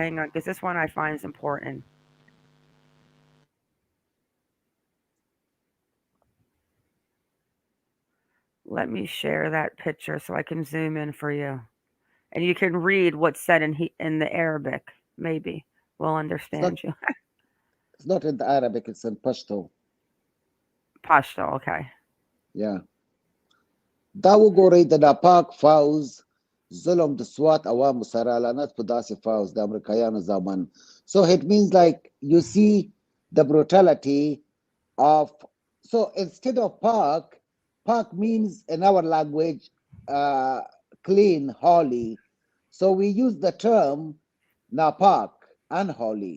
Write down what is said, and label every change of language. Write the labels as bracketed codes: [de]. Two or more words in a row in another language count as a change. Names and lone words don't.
[en] Hang on, because this one I find is important. Let me share that picture so I can zoom in for you, and you can read what's said in the Arabic. Maybe we'll understand you. It's not in the Arabic; it's in Pashto. Pashto, okay. Yeah. [ps] داو گوری د ناپاک فوز ظلم د سوات عوام سره لعنت په داسې فوز د امریکایانو زامن. [en] So it means like you see the brutality of, so instead of Pak means in our language clean, holy. So we use the term napak, unholy.